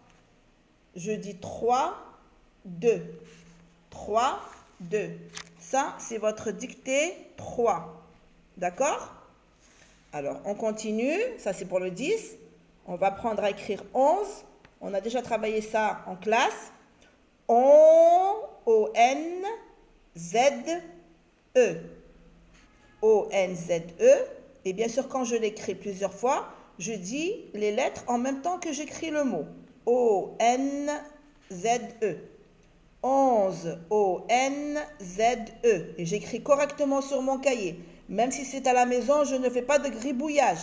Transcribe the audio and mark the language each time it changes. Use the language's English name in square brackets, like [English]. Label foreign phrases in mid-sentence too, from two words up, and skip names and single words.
[French] Jeudi 3, 2. 3, 2. Ça, c'est votre dictée 3. D'accord? Alors, on continue. Ça, c'est pour le 10. On va prendre à écrire 11. On a déjà travaillé ça en classe. O-N-Z-E. O-N-Z-E. Et bien sûr, quand je l'écris plusieurs fois, je dis les lettres en même temps que j'écris le mot. O-N-Z-E. 11, O-N-Z-E. Et j'écris correctement sur mon cahier. Même si c'est à la maison, je ne fais pas de gribouillage.